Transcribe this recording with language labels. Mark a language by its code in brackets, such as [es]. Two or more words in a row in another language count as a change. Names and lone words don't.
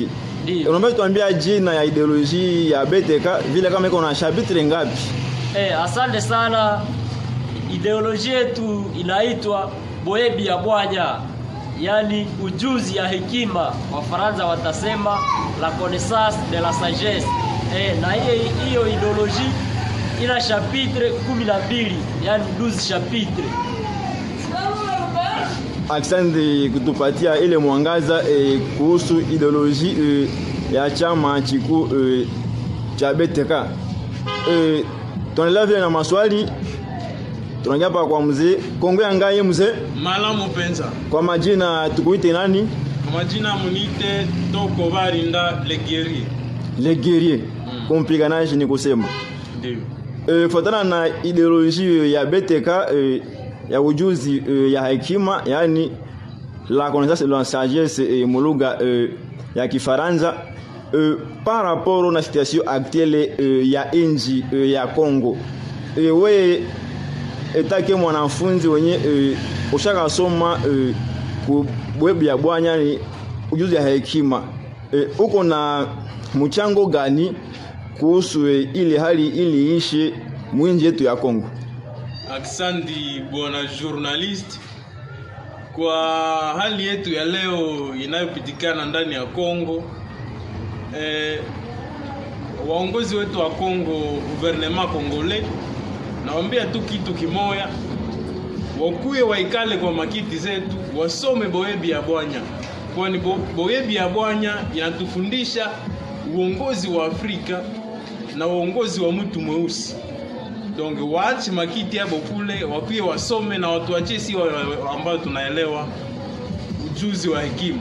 [sw] Ndio. Unaomba tuambie jina ya ideolojia ya BTK vile kama iko na chapitre ngapi? Asante sana. Ideolojia yetu inaitwa Boebi ya Bwanya, yani ujuzi ya hekima. Wafaransa watasema [fr] la connaissance de la sagesse. [sw] Na hiyo ideolojia ina chapitre 12, yani 12 chapitre. Asante kutupatia ile mwangaza kuhusu ideoloji ya chama chiku cha BTK. Tunaendelea vile na maswali. Tunaingia hapa kwa mzee Kongo ya ngai. Mzee Mala mpenza. Kwa majina tukuite nani? Kwa majina munite Toko Barinda Le Guerrier. Le Guerrier. Kompiganaji ni kusema. Ndio. Kufuatana na ideoloji ya BTK ya ujuzi ya hekima, yani [fr] la connaissance de la sagesse [sw] mulugha ya Kifaransa, [fr] par rapport [sw] na [fr] situation actuelle [sw] ya inji ya Kongo. We etake mwanafunzi wenye ushaka soma kubwebi ya Bwanya ni ujuzi ya hekima, uko na mchango gani kuhusu ile hali ili ishi mwinji yetu ya Kongo? Asante bwana journalist. Kwa hali yetu ya leo inayopitikana ndani ya Kongo, waongozi wetu wa Kongo, [fr] gouvernement congolais, [sw] naambia tu kitu kimoya, wakuye waikale kwa makiti zetu, wasome Boebi ya Bwanya kwani Boyebi ya Bwanya inatufundisha uongozi wa Afrika na uongozi wa mtu mweusi. Donc waache makiti hapo kule, wakuye wasome na watu wache si ambao tunaelewa ujuzi wa hekima.